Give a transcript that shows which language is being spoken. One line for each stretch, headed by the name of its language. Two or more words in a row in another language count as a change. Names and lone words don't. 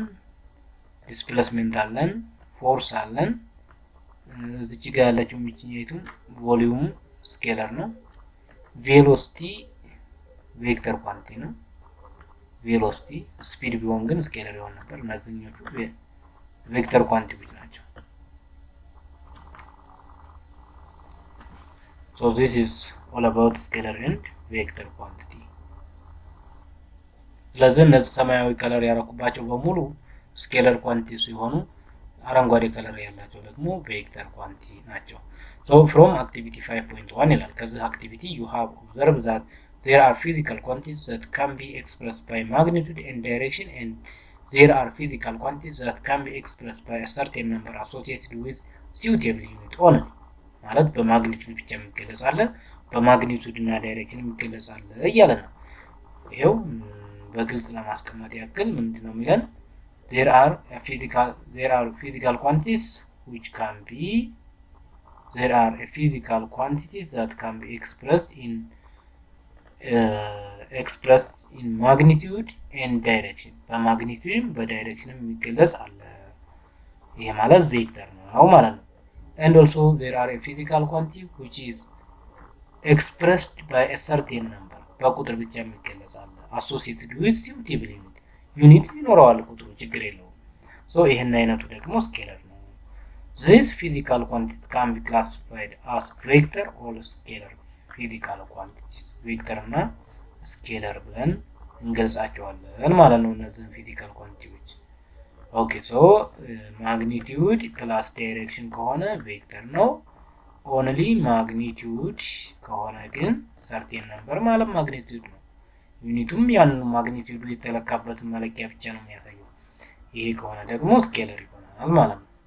Amharic: ዲስፕሌስመንት አለን፣ ፎርስ አለን። እዚህ ጋር ያለችው ምንጭኛይቱ
English: volume scalar
Amharic: ነው። ቬሎሲቲ
English: vector quantity
Amharic: ነው።
English: velocity speed
Amharic: ቢሆን ግን ስኬለር ይሆን ነበር። እነዚህኞቹ
English: vector quantities
Amharic: ናቸው።
English: So this is all about scalar and vector quantity።
Amharic: ስለዚህ እነዚህ ሰማያዊ ከለር ያረኩባቸው በሙሉ
English: scalar quantity
Amharic: ሲሆኑ አረንጓዴ ከለር ያላቸው ደግሞ
English: vector quantity
Amharic: ናቸው።
English: So from activity 5.1
Amharic: ይላል። ከዚህ
English: አክቲቪቲ you have observed that there are physical quantities that can be expressed by magnitude and direction, and there are physical quantities that can be expressed by a certain number associated with suitable unit only።
Amharic: ማለት በማግኒቲዩድ ብቻ የሚገለጽ አለ፣ በማግኒቲዩድ እና ዳይሬክሽን የሚገለጽ አለ እያለ ነው። ይሄው በግልጽ ለማስቀመጥ ያክል ምንድነው የሚለን?
English: there are physical quantities that can be expressed in magnitude and direction።
Amharic: በማግኒቲዩድ በዳይሬክሽን የሚገለጽ አለ። ይሄ ማለት ቬክተር ነው ማለት ነው።
English: And also there are a physical quantity which is expressed by a certain number።
Amharic: በቁጥር ብቻ የሚገለጽ አለ።
English: associated with suitable ዩኒት
Amharic: ይኖረዋል ቁጥሩ ችግር የለውም። ሶ ይሄን አይነቱ ደግሞ ስኬለር ነው።
English: this physical quantities can be classified as vector or scalar physical quantities
Amharic: ቬክተር እና ስኬለር ብለን እንገልጻቸዋለን ማለት ነው እነዚህን
English: physical quantities። okay so magnitude plus direction
Amharic: ከሆነ ቬክተር ነው።
English: only magnitude
Amharic: ከሆነ ግን
English: certain number
Amharic: ማለት ማግኒቲዩድ ነው። ዩኒቱም ያንን ማግኒቲዩዱ የተለካበትን መለኪያ ብቻ ነው የሚያሳየው። ይሄ ከሆነ ደግሞ ስኬለር ይሆናል ማለት ነው።